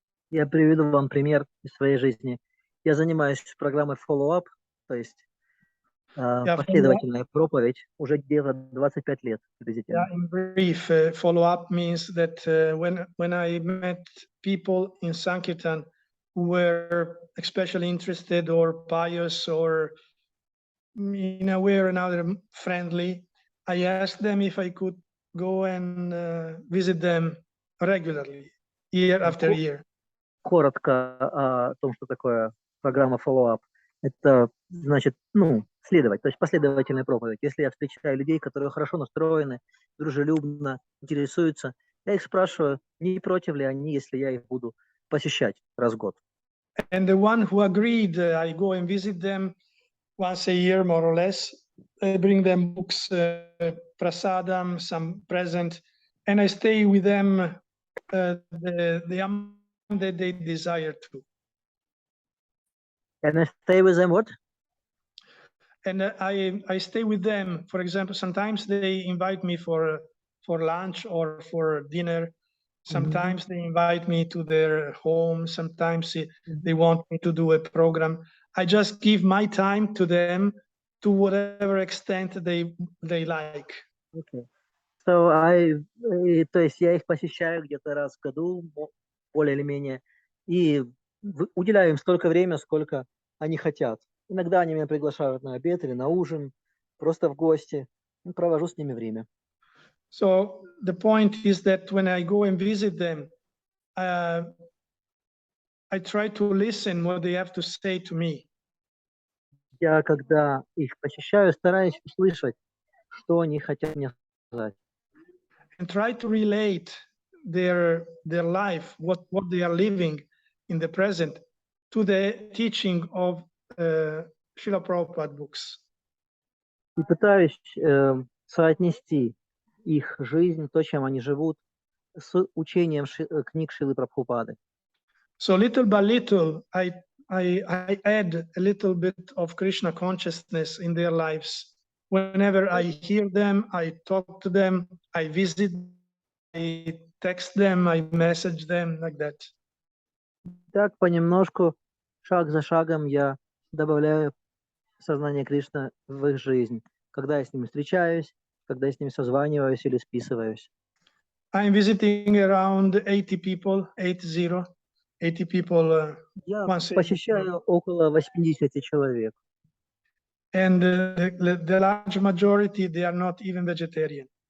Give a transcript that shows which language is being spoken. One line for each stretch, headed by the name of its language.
Russian: Я приведу вам пример из своей жизни. Я занимаюсь программой follow-up, то есть последовательная проповедь, уже где-то 25 лет приблизительно.
English: Yeah, in brief, follow-up means that when I met people in Sankirtan who were especially interested or pious or in a way or another friendly, I asked them if I could go and visit them regularly, year after year.
Russian: Коротко о том, что такое программа follow-up. Это значит, следовать, то есть последовательная проповедь. Если я встречаю людей, которые хорошо настроены, дружелюбно интересуются, я их спрашиваю, не против ли они, если я их буду посещать раз в год.
English: And the one who agreed, I go and visit them once a year, more or less. I bring them books, prasadam, some present, and I stay with them the amount that they desire to. And I stay with them what? And I stay with them. For example, sometimes they invite me for lunch or for dinner. Sometimes they invite me to their home. Sometimes they want me to do a program. I just give my time to them to whatever extent they like. Okay.
Russian: So то есть я их посещаю где-то раз в году, более или менее, и уделяю им столько времени, сколько они хотят. Иногда они меня приглашают на обед или на ужин, просто в гости. Провожу с ними время.
English: So the point is that when I go and visit them, I try to listen what they have to say to me.
Russian: Я, когда их посещаю, стараюсь услышать, что они хотят мне сказать.
English: And try to relate their life, what they are living in the present, to the teaching of Srila Prabhupada books.
Russian: И пытаюсь соотнести их жизнь, то, чем они живут, с учением книг Шрилы Прабхупады.
English: So little by little, I add a little bit of Krishna consciousness in their lives. Whenever I hear them, I talk to them, I visit, I text them, I message them, like that.
Russian: Так понемножку, шаг за шагом я добавляю сознание Кришны в их жизнь, когда я с ними встречаюсь, когда я с ними созваниваюсь или списываюсь.
English: I'm visiting around 80 people, 80 people
Russian: Я
English: once a year.
Russian: посещаю около 80 человек.
English: And the large majority, they are not even vegetarian.